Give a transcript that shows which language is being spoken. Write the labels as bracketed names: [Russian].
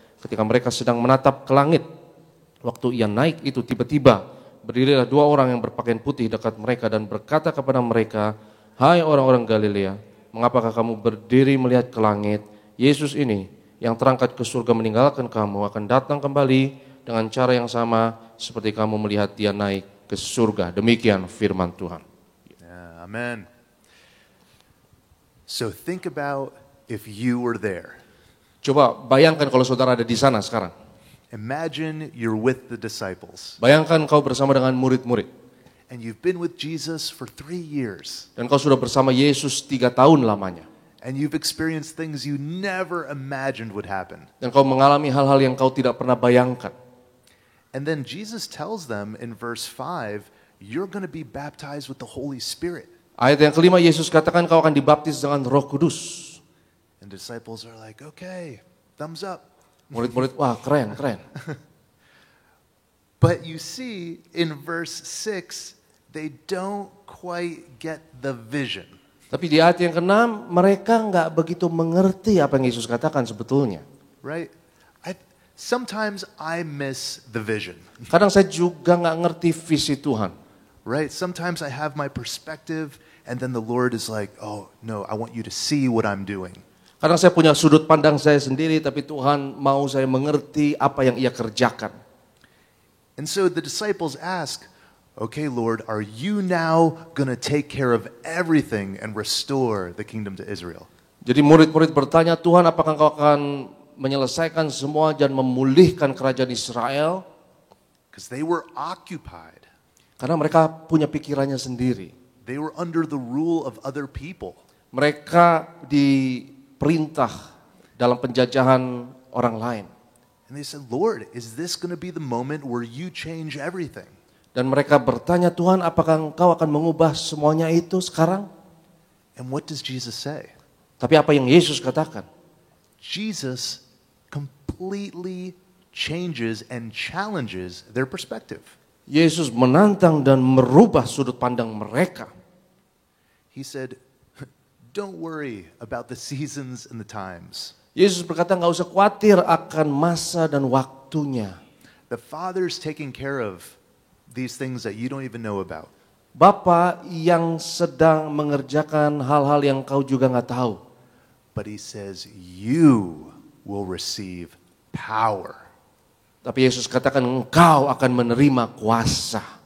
[Indonesian] Ketika mereka sedang menatap ke langit, waktu ia naik itu tiba-tiba berdirilah 2 orang yang berpakaian putih dekat mereka dan berkata kepada mereka, hai orang-orang Galilea, mengapakah kamu berdiri melihat ke langit? Yesus ini yang terangkat ke surga meninggalkan kamu akan datang kembali dengan cara yang sama seperti kamu melihat dia naik ke surga. Demikian firman Tuhan. Yeah, amen. [English] So think about if you were there. [Indonesian] Coba bayangkan kalau saudara ada di sana sekarang. [English] Imagine you're with the disciples. [Indonesian] Bayangkan kau bersama dengan murid-murid. [English] And you've been with Jesus for 3 years. [Indonesian] Dan kau sudah bersama Yesus 3 tahun lamanya. [English] And you've experienced things you never imagined would happen. [Indonesian] Dan kau mengalami hal-hal yang kau tidak pernah bayangkan. [English] And then Jesus tells them in verse 5, you're going to be baptized with the Holy Spirit. [Indonesian] Ayat yang kelima Yesus katakan kau akan dibaptis dengan Roh Kudus. [English] And the disciples are like, okay, thumbs up. [Indonesian] Murid-murid, wah keren, keren. [English] But you see in verse 6, they don't quite get the vision. [Indonesian] Tapi di ayat yang ke-6 mereka nggak begitu mengerti apa yang Yesus katakan sebetulnya. [English] Right? Sometimes I miss the vision. [Indonesian] Kadang saya juga nggak ngerti visi Tuhan. [English] Right? Sometimes I have my perspective and then the Lord is like, oh no, I want you to see what I'm doing. [Indonesian] Kadang saya punya sudut pandang saya sendiri tapi Tuhan mau saya mengerti apa yang ia kerjakan. [English] And so the disciples ask, okay, Lord, are you now going to take care of everything and restore the kingdom to Israel? [Indonesian] Jadi murid-murid bertanya, Tuhan apakah engkau akan menyelesaikan semua dan memulihkan kerajaan Israel [English] because they were occupied. [Indonesian] karena mereka punya pikirannya sendiri. [English] They were under the rule of other people. [Indonesian] Mereka diperintah dalam penjajahan orang lain. [English] And they said, Lord, is this going to be the moment where you change everything? [Indonesian] Dan mereka bertanya, Tuhan, apakah Engkau akan mengubah semuanya itu sekarang? [English] And what does Jesus say? [Indonesian] Tapi apa yang Yesus katakan? [English] Jesus completely changes and challenges their perspective. [Indonesian] Yesus menantang dan merubah sudut pandang mereka. [English] He said, don't worry about the seasons and the times. [Indonesian] Yesus berkata, nggak usah khawatir akan masa dan waktunya. [English] The Father's taking care of these things that you don't even know about. [Indonesian] Bapa yang sedang mengerjakan hal-hal yang kau juga nggak tahu. [English] But he says, you will receive power. [Indonesian] Tapi Yesus katakan, engkau akan menerima kuasa.